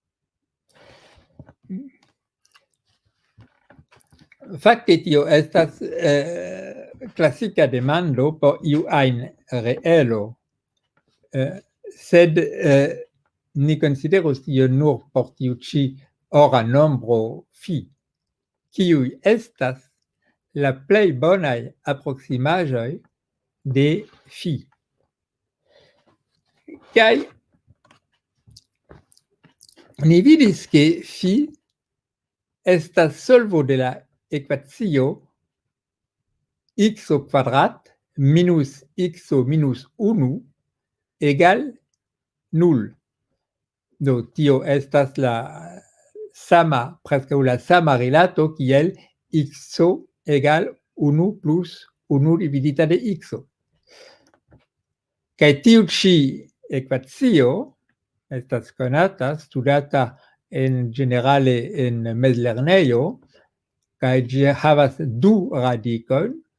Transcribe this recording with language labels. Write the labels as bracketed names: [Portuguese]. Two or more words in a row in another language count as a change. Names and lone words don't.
[Esperanto] Fakte tio estas klasika demando por iu ajn reelo, sed ni konsideros tion nur por tiu ĉi ora nombro phi, kiuj estas la plej bonaj aproksimaĵoj de phi. Kaj ni vidis ke phi estas solvo de la ekvacio x kvadrat minus x minus 1 egal 0. Do tio estas la sama, preskaŭ la sama rilato kiel x egal 1 plus 1 dividita de x. Kaj tiu ĉi ekvacio estas konata, studata en ĝenerale en mezlernejo, kaj ĝi havas du radikojn,